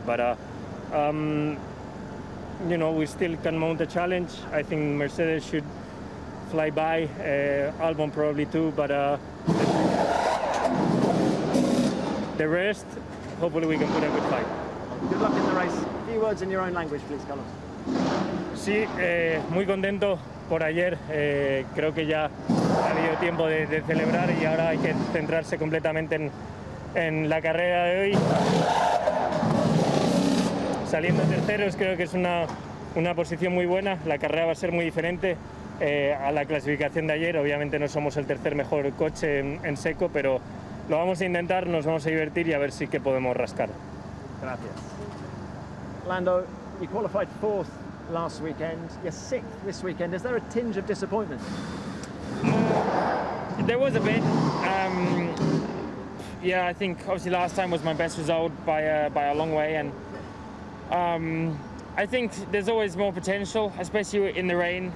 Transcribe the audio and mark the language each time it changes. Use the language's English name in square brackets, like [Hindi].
[English] But we still can mount a challenge. I think Mercedes should fly by, Albon probably too, but the rest, hopefully we can put a good fight. Good luck in the race. A few words in your own language, please, Carlos. [Spanish] Sí, muy contento por ayer. Creo que ya ha habido tiempo de celebrar y ahora hay que centrarse completamente en la carrera de hoy. Saliendo terceros creo que es una posición muy buena. La carrera va a ser muy diferente a la clasificación de ayer. Obviamente no somos el tercer mejor coche en seco, pero lo vamos a intentar, nos vamos a divertir y a ver si que podemos rascar. Gracias. [English] Lando, you qualified 4th last weekend. You're 6th this weekend. Is there a tinge of disappointment? There was a bit. Yeah, I think obviously last time was my best result by a long way, and I think there's always more potential, especially in the rain.